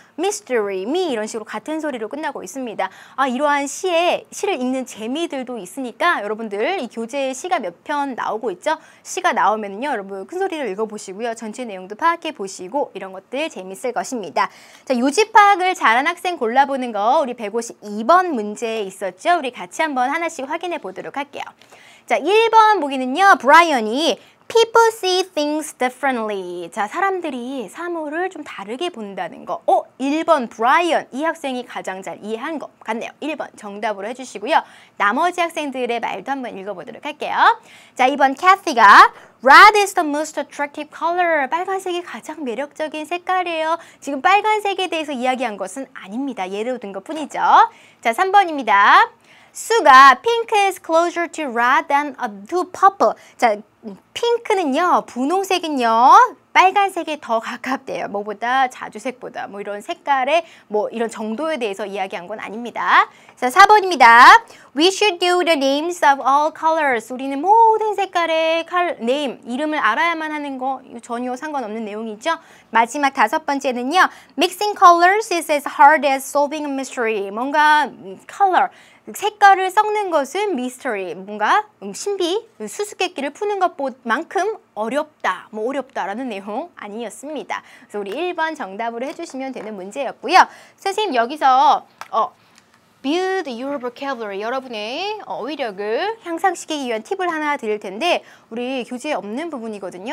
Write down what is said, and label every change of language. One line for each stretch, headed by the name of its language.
Korean: mystery, me 이런 식으로 같은 소리로 끝나고 있습니다. 이러한 시를 읽는 재미들도 있으니까 여러분들 이 교재에 시가 몇 편 나오고 있죠. 시가 나오면요 여러분 큰 소리로 읽어보시고요. 전체 내용도 파악해 보시고 이런 것들 재밌을 것입니다. 자, 요지 파악을 잘한 학생 골라보는 거 우리 152번 문제에 있었죠. 우리 같이 한번 하나씩 확인해 보도록 할게요. 자, 1번 보기는요.
English: 브라이언이 People see things differently.
Korean: 자, 사람들이 사물을 좀 다르게 본다는 거. 1번 브라이언. 이 학생이 가장 잘 이해한 것 같네요. 1번 정답으로 해주시고요. 나머지 학생들의 말도 한번 읽어보도록 할게요. 자, 2번
English: 캐티가 Red is the most attractive color.
Korean: 빨간색이 가장 매력적인 색깔이에요. 지금 빨간색에 대해서 이야기한 것은 아닙니다. 예로 든 것 뿐이죠. 자, 3번입니다.
English: 수가 pink is closer to red than to purple.
Korean: 자, 핑크는요, 분홍색은요, 빨간색에 더 가깝대요. 뭐보다 자주색보다 뭐 이런 색깔의 뭐 이런 정도에 대해서 이야기한 건 아닙니다. 자, 4번입니다.
English: We should know the names of all colors.
Korean: 우리는 모든 색깔의 name, 이름을 알아야만 하는 거 전혀 상관없는 내용이죠. 마지막 5번째는요.
English: Mixing colors is as hard as solving a mystery.
Korean: 뭔가 color, 색깔을 섞는 것은 mystery, 뭔가 신비, 수수께끼를 푸는 것만큼 어렵다, 뭐 어렵다라는 내용 아니었습니다. 그래서 우리 1번 정답으로 해주시면 되는 문제였고요. 선생님 여기서
English: build your vocabulary,
Korean: 여러분의 어휘력을 향상시키기 위한 팁을 하나 드릴 텐데 우리 교재에 없는 부분이거든요.